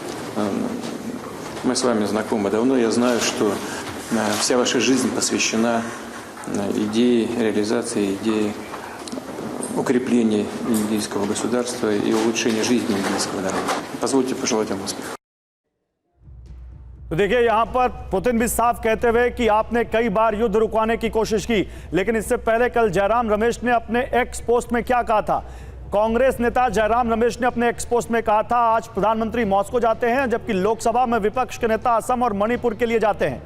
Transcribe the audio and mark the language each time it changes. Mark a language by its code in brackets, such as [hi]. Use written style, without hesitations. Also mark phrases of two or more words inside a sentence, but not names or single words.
[ru] Мы с вами знакомы давно, я знаю, что вся ваша жизнь посвящена идее реализации, идее укрепления индийского государства и улучшения жизни индийского народа. Позвольте пожелать вам успехов. [hi] तो देखिए यहां पर पुतिन भी साफ कहते हुए कि आपने कई बार युद्ध रुकवाने की कोशिश की, लेकिन इससे पहले कल जयराम रमेश ने अपने एक्स पोस्ट में क्या कहा था कांग्रेस नेता जयराम रमेश ने अपने एक्सपोस्ट में कहा था आज प्रधानमंत्री मॉस्को जाते हैं जबकि लोकसभा में विपक्ष के नेता असम और मणिपुर के लिए जाते हैं।